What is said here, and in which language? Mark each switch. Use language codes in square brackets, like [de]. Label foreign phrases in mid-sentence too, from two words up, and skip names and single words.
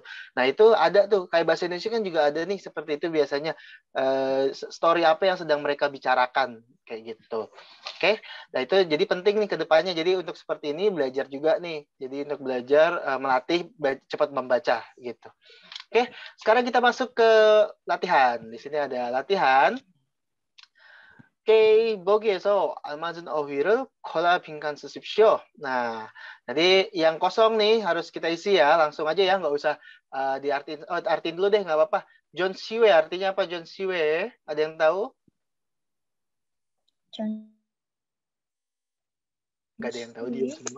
[id] Nah, itu ada tuh kayak bahasa Indonesia kan juga ada nih seperti itu biasanya, story apa yang sedang mereka bicarakan kayak gitu. Oke. Nah, itu jadi penting nih ke depannya. Jadi untuk seperti ini belajar juga nih. Jadi untuk belajar melatih cepat membaca gitu. Oke, sekarang kita masuk ke latihan. Di sini ada latihan. [ko] 보기에서 알맞은 어휘를 골라 빈칸 쓰십시오. [id] Nah, jadi yang kosong nih harus kita isi ya. Langsung aja ya, nggak usah diartiin. Artiin dulu deh, nggak apa-apa. John Siwe artinya apa? John Siwe, ada yang tahu? Nggak ada yang tahu, diam semua.